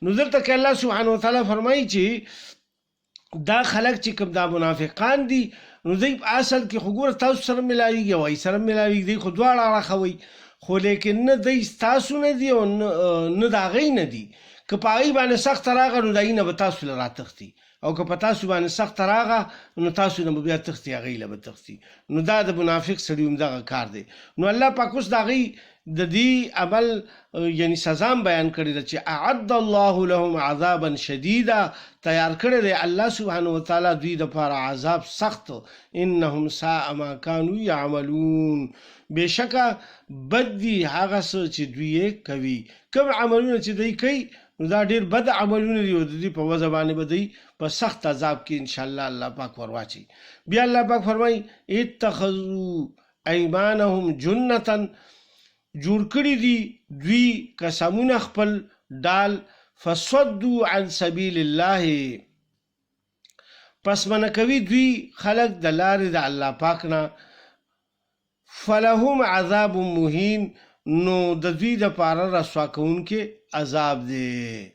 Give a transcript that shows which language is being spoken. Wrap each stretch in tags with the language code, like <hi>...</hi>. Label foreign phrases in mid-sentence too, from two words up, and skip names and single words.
<ps>نو دلته کې</ps> <ar>الله سبحانه وتعالی</ar> <ps>فرمایي چې دا خلک چې کوم دا منافقان دي نو دوی په اصل کې خو ګوره تاسو سره ملاویږي او سره ملاویږي دی خو دواړه اړخوي خو لیکن نه دی ستاسو نه دي او نه د هغوی نه دي. که په هغوی باندې سخته راغله نو د هغوی نه به تاسو له راتښتي او که په تاسو باندې سخته راغله نو تاسو نه به بیا تښتي هغوی له به تښتي. نو دا د منافق سړي همدغه کار دی. نو الله پاک اوس د هغوی د دې عمل یعنی سزا بیان کړې ده چې</ps> <ar>اعد الله لهم عذابا شدیدا</ar> <ps>تیار کړی دی</ps> <ar>الله سبحانه وتعالی</ar> <ps>دوی دپاره عذاب سخت</ps> <ar>انهم ساء ما كانوا يعملون</ar> <ps>بېشکه بد دي هغه څه چې دوی یې کوي. کوم عملونه چې دوی کوي نو دا ډېر بد عملونه دي او د دې په وجه باندې به دوی په سخت عذاب کې انشاءالله الله پاک ورواچي. بیا الله پاک فرمایي</ps> <ar>اتخذوا ایمانهم جنة</ar> <ps>جوړ کړي دي دوی قسمونه خپل ډال</ps> <ar>فصدوا عن سبیل الله</ar> <ps>پس منع کوي دوی خلق د لارې د الله پاک نه</ps> <ar>فلهم عذاب مهین</ar> <ps>نو د دوی دپاره رسوا کوونکی عذاب دی.</ps>